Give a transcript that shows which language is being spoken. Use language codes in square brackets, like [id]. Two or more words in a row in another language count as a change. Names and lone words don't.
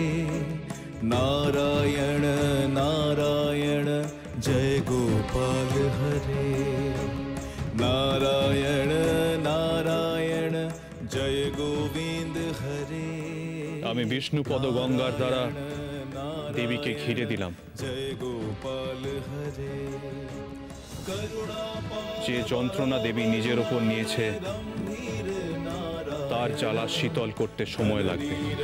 [hi] नारायण नारायण जय गोपाल हरे, नारायण नारायण जय गोविंद हरे। [bn] আমি বিষ্ণুপদ গঙ্গার দ্বারা দেবীকে ঘিরে দিলাম। [hi] जय गोपाल हरे, [bn] যে যন্ত্রণা দেবী নিজের উপর নিয়েছে তার জ্বালা শীতল করতে সময় লাগবে।